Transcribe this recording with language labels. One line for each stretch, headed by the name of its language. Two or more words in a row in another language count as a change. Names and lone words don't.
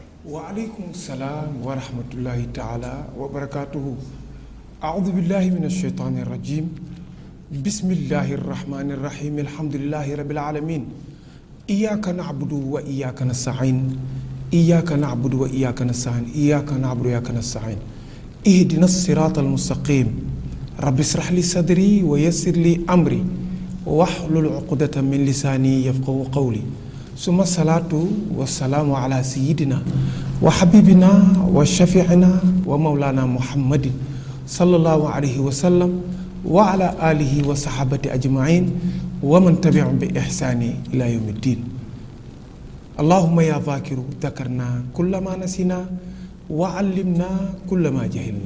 Arabic: وعليكم السلام ورحمة الله تعالى وبركاته. أعوذ بالله من الشيطان الرجيم. بسم الله الرحمن الرحيم الحمد لله رب العالمين. إياك نعبد وإياك نستعين. إياك نعبد وإياك نستعين. إياك نعبد وإياك نستعين. اهدنا الصراط المستقيم. رب اشرح لي صدري ويسر لي أمري. واحلل عقدة من لساني يفقهوا قولي. ثم الصلاة والسلام على سيدنا وحبيبنا وشفيعنا ومولانا محمد صلى الله عليه وسلم وعلى آله وصحابته أجمعين ومن تبعهم بإحسان إلى يوم الدين اللهم يا مذكر ذكرنا كل ما نسينا وعلمنا كل ما جهلنا.